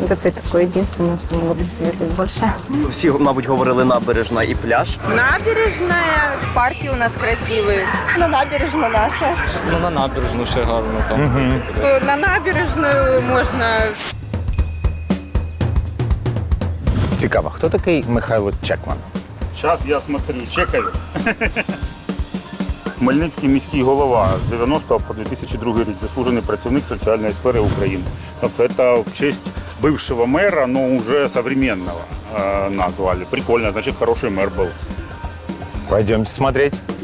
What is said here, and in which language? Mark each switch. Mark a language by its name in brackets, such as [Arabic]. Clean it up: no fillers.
[Russian] Вот это такое единственное, что мы советуем больше. [Ukrainian] Всі, мабуть, говорили набережна і пляж. [Russian] Набережная. Парки у нас красивые. [Ukrainian] На набережна наша. Ну на набережну ще гарно там. [Russian] На набережную можна. [Ukrainian] Цікаво, хто такий Михайло Чекман? Зараз я смотрю, чекаю. Хмельницький міський голова з 90 по 2002 рік, заслужений працівник соціальної сфери України. [Russian] Тобто це в честь бывшего мэра, но уже современного назвали. Прикольно, значит, хороший мэр был. Пойдемте смотреть.